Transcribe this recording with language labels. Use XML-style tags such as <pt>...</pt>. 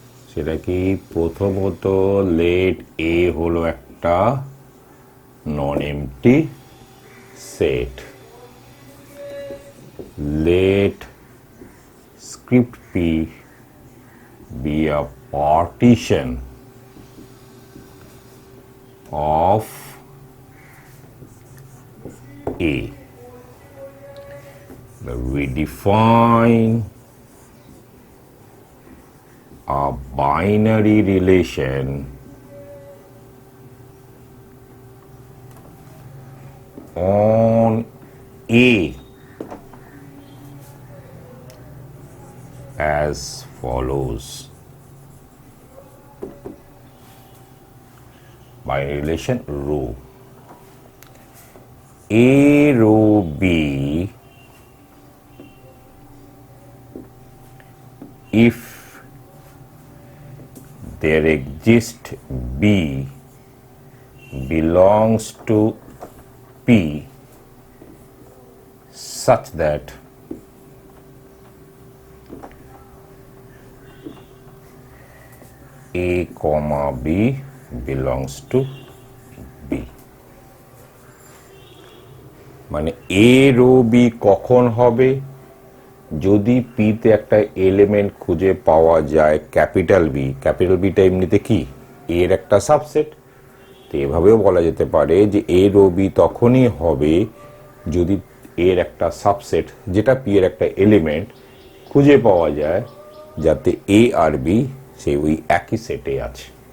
<bn>সেটা কি, প্রথমত</bn> <en>Let A হলো একটা non empty set, let script P be a partition of A. We define a binary relation on A as follows. Binary relation rho. A rho B if there exists B belongs to P such that A comma B belongs to B।</en> <bn>মানে A</bn> <en>row</en> <bn>B কখন হবে, যদি P তে একটা element খুঁজে পাওয়া যায় capital B। Capital beta এমনিতে কি এর একটা সাবসেট। তো এভাবেও বলা যেতে পারে যে A রো B তখনই হবে যদি এর একটা সাবসেট যেটা P এর একটা এলিমেন্ট খুঁজে পাওয়া যায় যাতে A আর B সেই ওই একই সেটে আছে।</bn>